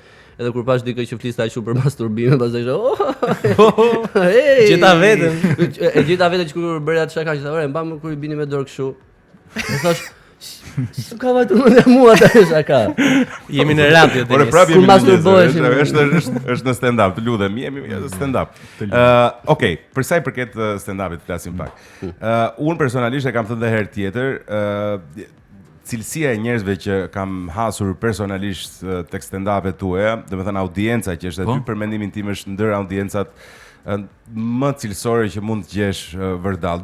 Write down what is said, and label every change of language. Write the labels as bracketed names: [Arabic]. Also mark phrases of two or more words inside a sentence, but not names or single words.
[Albanian] Edhe kur pash dikë që fliste aq shumë për masturbime, pastaj Gjeta veten. E gjeta veten që kur bëri atë shaka që tha, mbam kur i bini me dorë kështu. E thash, s'ka vajtur me mua atë shaka. Jemi në radio Por prapë jemi është në stand-up, të lutem, jemi në stand-up. Okej, për sa i përket stand-upit flasim pak. Unë personalisht e kam thënë edhe herë tjetër, cilësia e njerëzve që kam hasur personalisht tek stand-upet tuaja, domethënë audienca që është aty, për mendimin tim është ndër audiencat më cilësore që mund të gjesh vërdall.